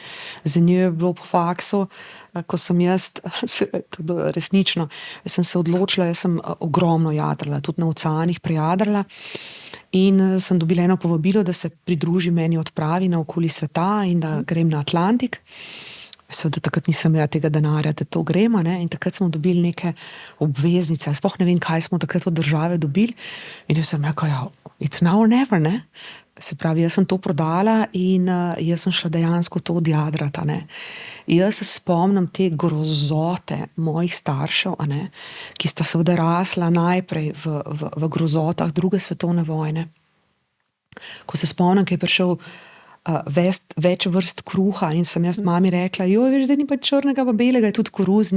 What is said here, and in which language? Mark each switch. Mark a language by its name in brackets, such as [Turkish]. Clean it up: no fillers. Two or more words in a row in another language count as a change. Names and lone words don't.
[Slovenian] Za njo je bilo po faksu, ko sem jaz, to je bilo resnično, jaz sem se odločila, jaz sem ogromno jadrala, tudi na oceanih prejadrala. In sem dobila eno povabilo, da se pridruži meni odpravi na okoli sveta in da grem na Atlantik. Seveda takrat nisem imela tega denarja, da to gremo, ne? In takrat smo dobili neke obveznice. Sploh ne vem, kaj smo takrat od države dobili. In jaz sem rekla, ja, [English] it's now or never, [Slovenian] ne? Se pravi, jaz sem to prodala in jaz sem šla dejansko to odjadrata, ne? Jaz se spomnim te grozote mojih staršev, a ne? Ki sta seveda rasla najprej v grozotah druge svetovne vojne. Ko se spomnim, ki je prišel več vrst kruha in sem jaz mami rekla, joj, veš, zdaj ni pa črnega, pa belega, je tudi koruzni.